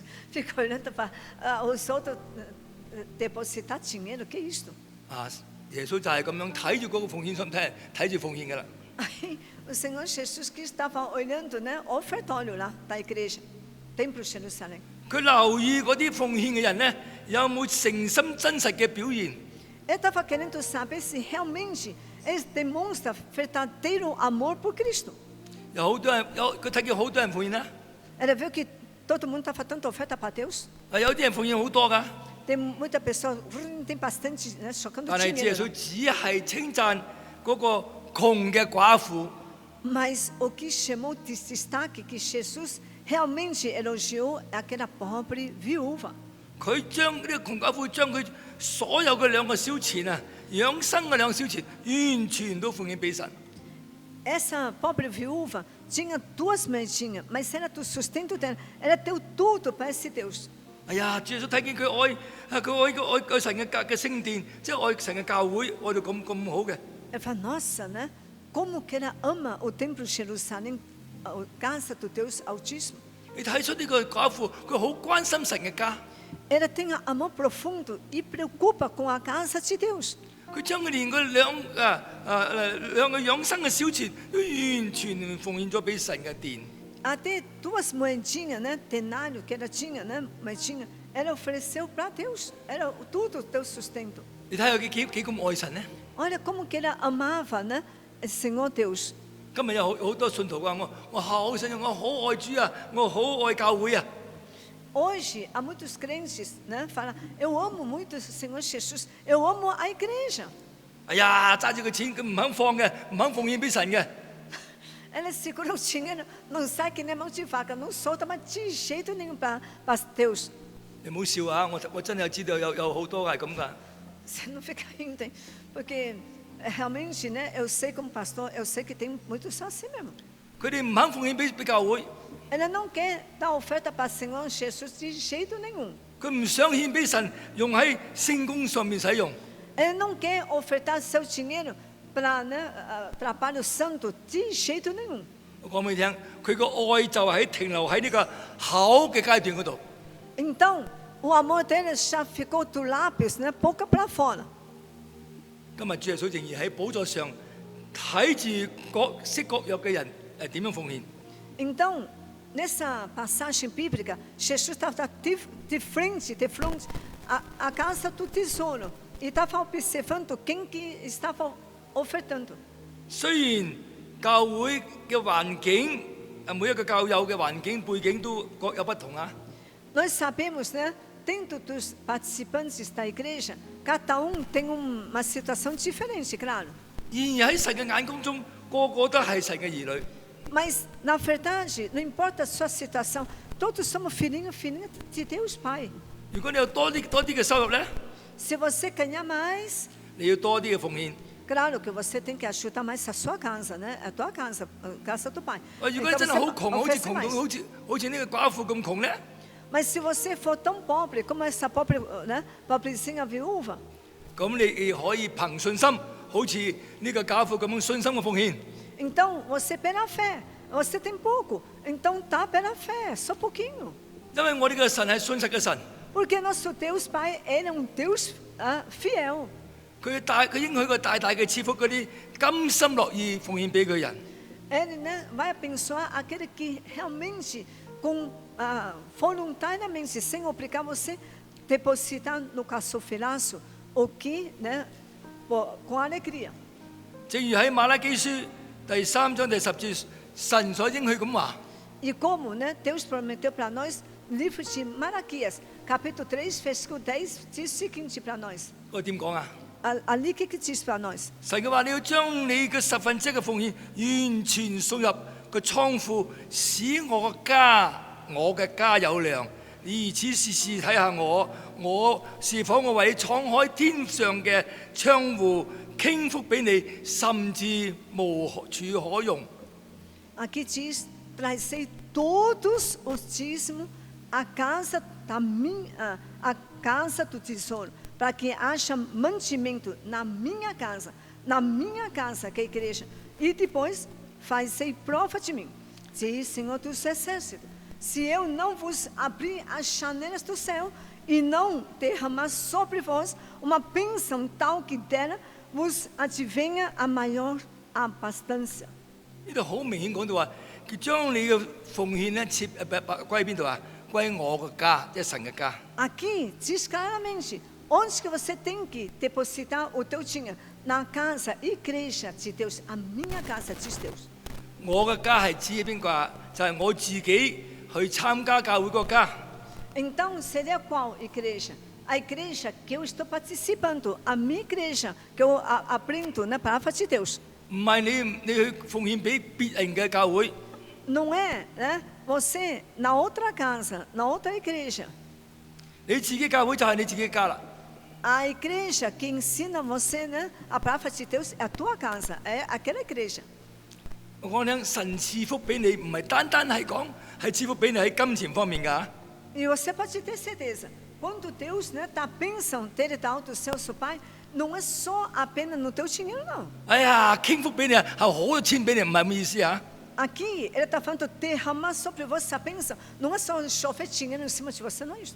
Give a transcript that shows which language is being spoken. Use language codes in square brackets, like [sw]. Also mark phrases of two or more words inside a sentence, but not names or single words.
[pt] Fica olhando para os outros depositar dinheiro, que é isto? 啊！ [yue] 耶穌就係咁樣睇住嗰個奉獻信，睇住奉獻㗎啦。 [pt] Aí, o Senhor Jesus Cristo estava olhando, né, o ofertório lá da igreja, Templo de Jerusalém. [yue] 佢留意嗰啲奉獻嘅人咧，有冇誠心真實嘅表現？ [pt] Ele estava querendo saber se realmente eles demonstram verdadeiro amor por Cristo. [yue] 有好多人佢睇見好多人奉獻啦， [pt] Ele viu que todo mundo estava dando oferta para Deus. [yue] 有啲人奉獻好多㗎， [pt] Tem muita pessoa, tem bastante, né, socando [yue] 但係耶 [pt] dinheiro. [yue] 穌只係稱讚嗰個窮嘅寡婦。 [pt] Mas o que chamou de destaque, que Jesus realmente elogiou, é aquela pobre viúva. [yue] 佢將呢個窮寡婦將佢所有嘅2個小錢啊，養生嘅2個小錢，完全都奉獻俾神。 [pt] Essa pobre viúva tinha 2 moedinhas, mas era do sustento dela. Ela deu tudo para esse Deus. [yue] 哎呀，主耶穌睇見佢愛神嘅聖殿，即係愛神嘅教會，愛到咁好嘅。 [pt] Ela fala, nossa, né? Como que ela ama o templo de Jerusalém, a casa do Deus Altíssimo. [yue] 你睇出呢個寡婦，佢好關心神嘅家。 [pt] Ela tem amor profundo e preocupa com a casa de Deus. [yue] 佢將佢連嗰兩個養生嘅小錢都完全奉獻咗俾神嘅殿。 [pt] Até 2 moedinhas, né? Denário que ela tinha, né? Moedinha, ela ofereceu para Deus. Era tudo Deus sustento. [yue] 你睇下佢幾咁愛神呢？ [pt] Olha como que ela amava, né? Senhor Deus. [yue] 今日有好多信徒話我好信，我好愛主啊，我好愛教會啊。 [pt] Hoje, há muitos crentes, né? Falam, eu amo muito o Senhor Jesus, eu amo a igreja. [yue] 哎呀，揸住個錢佢唔肯放嘅，唔肯奉獻俾神嘅。 Ela segura o dinheiro, não sai que nem mão de vaca, não solta, mas de jeito nenhum para Deus. 你唔好笑啊！我真係知道有好多係咁噶。 [pt] Você não fica rindo, hein? Porque realmente, né? Eu sei como pastor, eu sei que tem muitos assim mesmo. [yue] 佢哋唔肯奉獻俾教會， [pt] Ela não quer dar oferta para o Senhor Jesus de jeito nenhum. [yue] 佢唔想獻俾神，用喺聖工上面使用。 [pt] Ele não quer ofertar seu dinheiro para trabalho santo de jeito nenhum. [yue] 我講俾你聽，佢個愛就係停留喺呢個口嘅階段嗰度。 [pt] Então, o amor dele já ficou dos lábios, né, boca para fora. [yue] 今日主耶穌仍然喺寶座上睇住各式各樣嘅人點樣奉獻。 [pt] Então, nessa passagem bíblica, Jesus estava de frente à casa do tesouro e estava observando quem que estava ofertando. [yue] 雖然教會嘅環境每一個教友嘅環境背景都各有不同啊， [pt] Nós sabemos, né, dentro dos participantes da igreja, cada tem uma situação diferente, claro. [yue] 然而喺神嘅眼光中，個個都係神嘅兒女。 [pt] Mas, na verdade, não importa a sua situação, todos somos filhinhos de Deus Pai. [yue] 如果你有多啲嘅收入咧， [pt] Se você ganhar mais, [yue] 你要多啲嘅奉獻。 [pt] claro que você tem que ajudar mais a sua casa, né? A tua casa, a casa do Pai. [yue] 如果你 [pt] Então [yue] 真係 [pt] você [yue] 好窮，好似 [pt] oferece [yue] 窮到 [pt] mais. [yue] 好似呢個寡婦咁窮咧， [pt] Mas se você for tão pobre como essa pobre, né, pobrezinha viúva, [yue] 咁你可以憑信心，好似呢個寡婦咁樣信心嘅奉獻。 [pt] então você pela fé, você tem pouco, então dá pela fé, só pouquinho. [yue] 因為我哋嘅神係信實嘅神， [pt] Porque nosso Deus Pai, Ele é um Deus fiel. [yue] 佢應許個大大嘅賜福嗰啲甘心樂意奉獻俾佢人。 [pt] Ele, né, vai abençoar aquele que realmente, voluntariamente, sem obrigar você, depositar no caçofilaço o que, né, com alegria. [yue] 正如喺馬拉基書第3章第10節，神所應許咁話： [pt] E como, né, Deus prometeu para nós, livro de Malaquias, capítulo 3, versículo 10, diz o seguinte para nós. [yue] 我點講啊？ [pt] Ali que diz para nós? [yue] 神嘅話：你要將你嘅十分之一嘅奉獻完全送入個倉庫，使我嘅家有糧。你如此試試睇下我是否我為你敞開天上嘅窗戶，傾福俾你，甚至無處可容。 [pt] Aqui diz, trazei todos os dízimos à casa à casa do tesouro, para que haja mantimento na minha casa, que é a igreja. E depois, fazei prova de mim, diz Senhor dos Exércitos. Se eu não vos abrir as janelas do céu e não derramar sobre vós uma bênção tal que dela vos advenha a maior abastança. [yue] 呢度好明顯講到話，佢將你嘅奉獻咧歸邊度啊？歸我嘅家，即係神嘅家。 [pt] Aqui diz claramente onde que você tem que depositar o teu dinheiro. Na casa, igreja de Deus, a minha casa diz Deus. [yue] 我嘅家係指邊個啊？就係我自己去參加教會個家。 [pt] Então, seria qual igreja? A igreja que eu estou participando, a minha igreja, que eu aprendo na palavra de Deus. [yue] 唔係你去奉獻俾別人嘅教會， [pt] Não é, né? Você, na outra casa, na outra igreja. [yue] 你自己教會就係你自己嘅家啦。 [pt] A igreja que ensina você, né? A palavra de Deus é a tua casa, é aquela igreja. [yue] 我講聽神賜福俾你，唔係單單係講係賜福俾你喺金錢方面㗎。 [pt] E você pode ter certeza, quando Deus, né, dá a bênção dele dá do céu, seu Pai, não é só apenas no teu dinheiro, não. [yue] 哎呀，傾福俾你啊，係好多錢俾你，唔係咁意思啊。 [pt] Aqui, ele está falando derramar sobre você a bênção, não é só chover dinheiro em cima de você, não é isso.